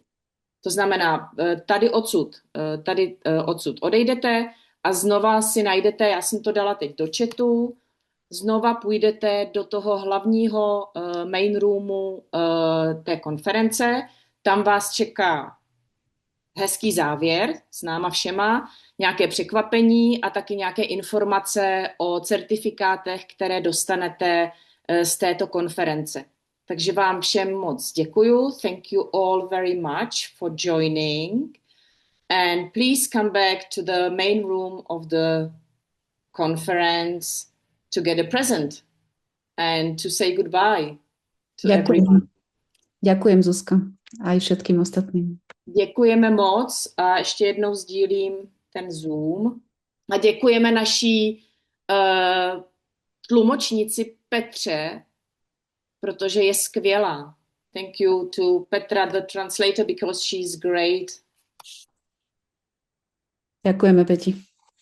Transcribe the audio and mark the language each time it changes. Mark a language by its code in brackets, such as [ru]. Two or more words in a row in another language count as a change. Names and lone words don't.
[cs] To znamená, tady odsud odejdete a znova si najdete, já jsem to dala teď do chatu, znova půjdete do toho hlavního main roomu té konference, tam vás čeká hezký závěr s náma všema, nějaké překvapení a taky nějaké informace o certifikátech, které dostanete z této konference. Takže vám všem moc děkuju. [en] Thank you all very much for joining. And please come back to the main room of the conference to get a present and to say goodbye to everyone. [sk] Ďakujem, Zuzka, aj všetkým ostatným. [cs] Děkujeme moc a ještě jednou sdílím ten Zoom. A děkujeme naší tlumočnici Petře, protože je skvělá. [en] Thank you to Petra, the translator, because she's great. [sk] Ďakujeme, Peti.